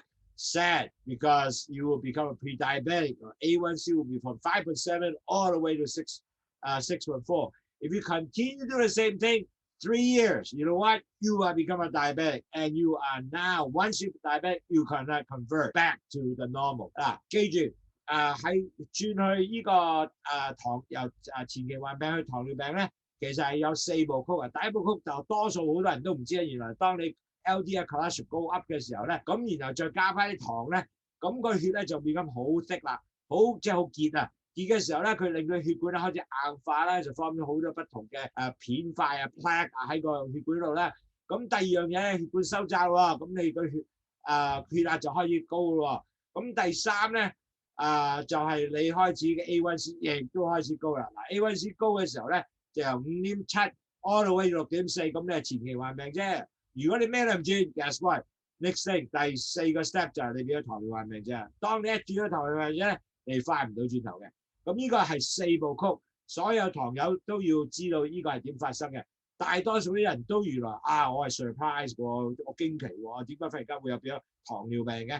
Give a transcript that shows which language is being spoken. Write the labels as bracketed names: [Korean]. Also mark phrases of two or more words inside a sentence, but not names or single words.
[English] Sad, because you will become a pre-diabetic. Or A1C will be from 5.7 all the way to 6.4. If you continue to do the same thing, 3 years, you know what? You will become a diabetic, and you are now, once you're diabetic, you cannot convert back to the normal. [Cantonese] 記住，喺轉去呢個由前期患病去糖尿病咧，其實係有4部曲啊。第一部曲就多數好多人都唔知啊，原來當你 [English] LDL cholesterol go up [Cantonese] 嘅時候咧，咁然後再加翻啲糖咧，咁個血咧就變咁好 thick 啦，即係好結啊。結嘅時候咧，佢令到血管咧開始硬化啦，就放咗好多不同嘅片塊啊 plaque 喺個血管度啦。咁第二樣嘢咧，血管收窄喎，咁你個血壓就開始高喎。咁第三咧就係你開始嘅 A1C 亦都開始高啦。嗱 A1C 高嘅時候咧，就由5.7 [English] all the way [Cantonese] 到6.4，咁你係前期患病啫。如果你咩都唔轉 ， [English] guess what？Next thing [Cantonese] 第4個 step 就係你變咗糖尿患病啫。當你一轉咗糖尿患病啫，你翻唔到轉頭嘅。咁呢個係4部曲，所有糖友都要知道呢個係點發生嘅。大多數啲人都原來我係 surprise 喎，我驚奇喎，點解忽然間會有變咗糖尿病嘅？